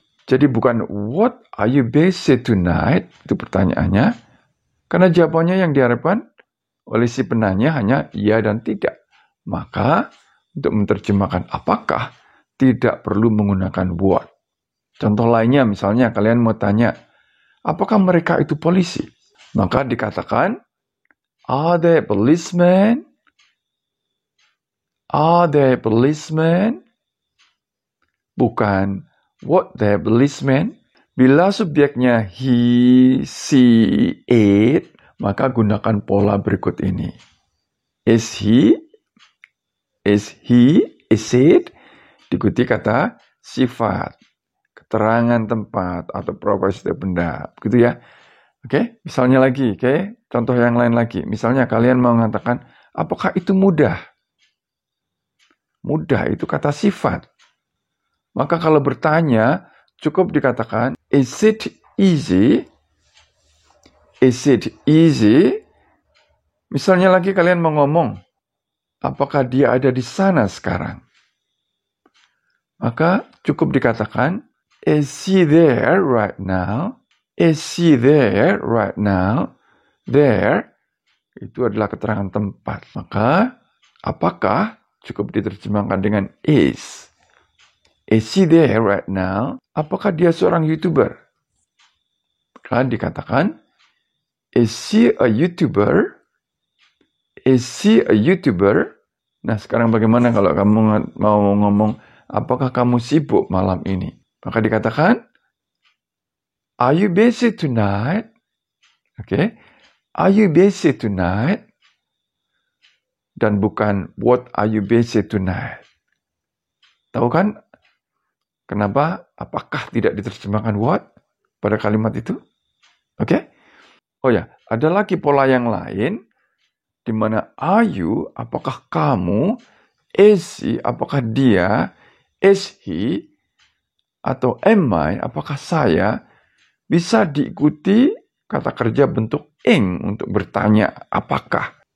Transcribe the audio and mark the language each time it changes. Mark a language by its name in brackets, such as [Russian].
[Indonesian] Jadi bukan, [English] what are you busy tonight? [Indonesian] Itu pertanyaannya. Karena jawabannya yang diharapkan oleh si penanya hanya iya dan tidak. Maka, untuk menerjemahkan apakah, tidak perlu menggunakan what. Contoh lainnya, misalnya kalian mau tanya, apakah mereka itu polisi? Maka dikatakan, [English] are they policemen? Are they policemen? Bukan, what they policemen? [Indonesian] Bila subjeknya he, she, it, maka gunakan pola berikut ini. [English] Is he? Is he? Is it? [Indonesian] Diikuti kata sifat. Keterangan tempat atau profesi benda, begitu ya. Oke, misalnya lagi, oke, contoh yang lain lagi. Misalnya kalian mau mengatakan, apakah itu mudah? Mudah itu kata sifat. Maka kalau bertanya, cukup dikatakan, [English] is it easy? Is it easy? [Indonesian] Misalnya lagi kalian mau ngomong, apakah dia ada di sana sekarang? Maka cukup dikatakan, [English] is she there right now? Is she there right now? [Indonesian] There, itu adalah keterangan tempat. Maka, apakah cukup diterjemahkan dengan is. [English] Is she there right now? [Indonesian] Apakah dia seorang YouTuber? Kan dikatakan, [English] is she a YouTuber? Is she a YouTuber? [Indonesian] Nah, sekarang bagaimana kalau kamu mau ngomong, apakah kamu sibuk malam ini? Maka dikatakan, [English] are you busy tonight? Oke, are you busy tonight? [Indonesian] Dan bukan, [English] what are you busy tonight? [Indonesian] Tahu kan, kenapa? Apakah tidak diterjemahkan what pada kalimat itu? Oke? Oh ya, ada lagi pola yang lain, di mana are you, apakah kamu, is she, apakah dia, is he, atau am I, apakah saya, bisa diikuti kata kerja bentuk ing untuk bertanya apakah.